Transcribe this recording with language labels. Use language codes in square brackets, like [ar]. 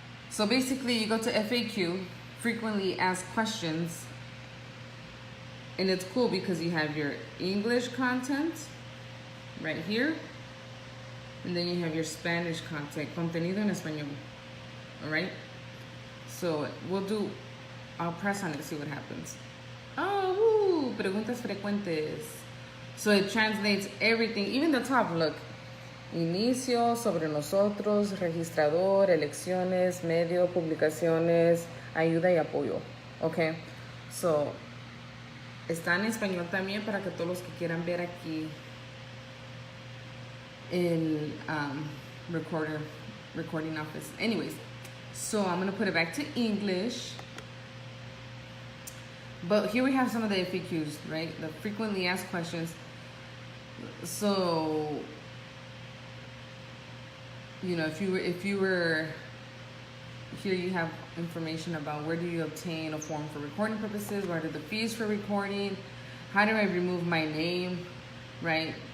[en] So basically you go to FAQ, frequently asked questions, and it's cool because you have your English content right here, and then you have your Spanish content, [es] contenido en español. [en] All right. So I'll press on it to see what happens. [es] Oh, preguntas frecuentes. [en] So it translates everything, even the top, look. [es] Inicio, sobre nosotros, registrador, elecciones, medio, publicaciones, ayuda y apoyo. Okay. So, está en español también para que todos los que quieran ver aquí el [en] recording office. Anyways, so I'm going to put it back to English. But here we have some of the FAQs, right? The frequently asked questions. So, if you were here, you have information about where do you obtain a form for recording purposes, what are the fees for recording, how do I remove my name, right?